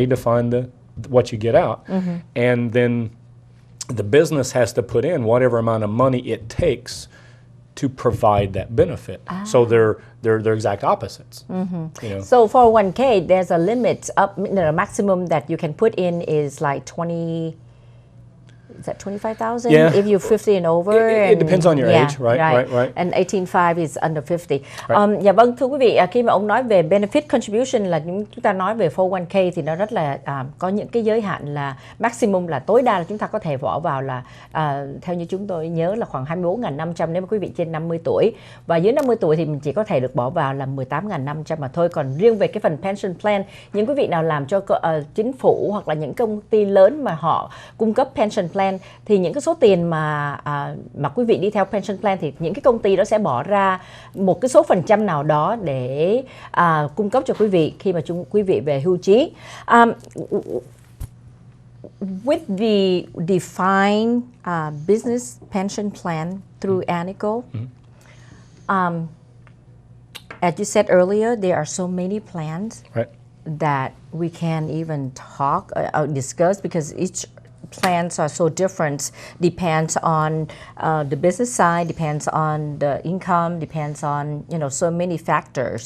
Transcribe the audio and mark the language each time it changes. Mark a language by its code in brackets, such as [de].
[en] They define what you get out, and then the business has to put in whatever amount of money it takes to provide that benefit. So they're exact opposites. So for 1K, there's a limit up. The maximum that you can put in is like 20. Is that 25,000? Yeah. If you're 50 and over. It depends on your age, right. And 18.5 is under 50. [vi] Dạ vâng, thưa quý vị, khi mà ông nói về benefit contribution là chúng ta nói về 401k thì nó rất là có những cái giới hạn là maximum, là tối đa là chúng ta có thể bỏ vào là theo như chúng tôi nhớ là khoảng 24.500 nếu mà quý vị trên 50 tuổi. Và dưới 50 tuổi thì mình chỉ có thể được bỏ vào là 18.500 mà thôi. Còn riêng về cái phần pension plan, những quý vị nào làm cho chính phủ hoặc là những công ty lớn mà họ cung cấp pension plan, thì những cái số tiền mà quý vị đi theo pension plan thì những cái công ty đó sẽ bỏ ra một cái số phần trăm nào đó để cung cấp cho quý vị khi mà quý vị về hưu trí. [en] With the defined business pension plan through Anico, as you said earlier, there are so many plans that we can't even talk or discuss, because each plans are so different, depends on the business side, depends on the income, depends on so many factors.